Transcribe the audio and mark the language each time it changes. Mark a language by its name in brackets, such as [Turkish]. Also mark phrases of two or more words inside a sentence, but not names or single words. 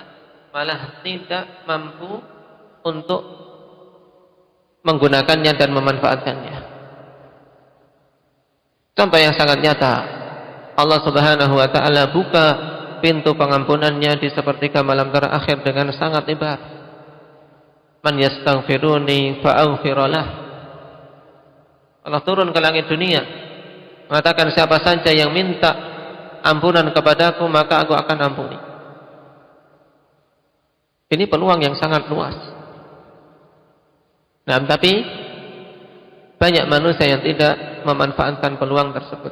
[Indonesian] Malah tidak mampu untuk menggunakannya dan memanfaatkannya. Contoh yang sangat nyata, Allah [Arabic] سبحانه وتعالى [Indonesian] buka pintu pengampunannya di sepertiga malam terakhir dengan sangat lebar. [Arabic] من يستغفرني فأغفر له. [Indonesian] Allah turun ke langit dunia mengatakan, siapa saja yang minta ampunan kepadaku maka aku akan ampuni. Ini peluang yang sangat luas. Nah, tapi banyak manusia yang tidak memanfaatkan peluang tersebut.